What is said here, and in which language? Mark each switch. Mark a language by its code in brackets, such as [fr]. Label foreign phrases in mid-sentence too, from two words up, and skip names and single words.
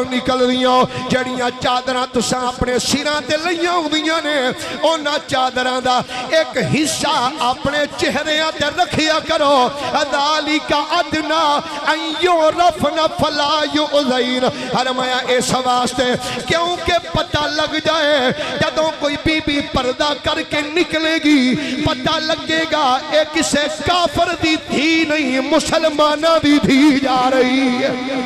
[pa] نکل دیاں جڑیاں چادراں تساں اپنے سراں تے لئیاں ہوندیاں نے انہاں چادراں دا ایک حصہ اپنے چہریاں تے رکھیا کرو [ar] ذالک ادنا ان یعرفن فلا یؤذین [pa] فرمایا اس واسطے کیونکہ پتہ لگ جائے جدوں کوئی بی بی پردہ کر کے نکلے گی پتہ لگے گا اے کسے کافر دی تھی نہیں مسلمانہ دی تھی جا رہی ہے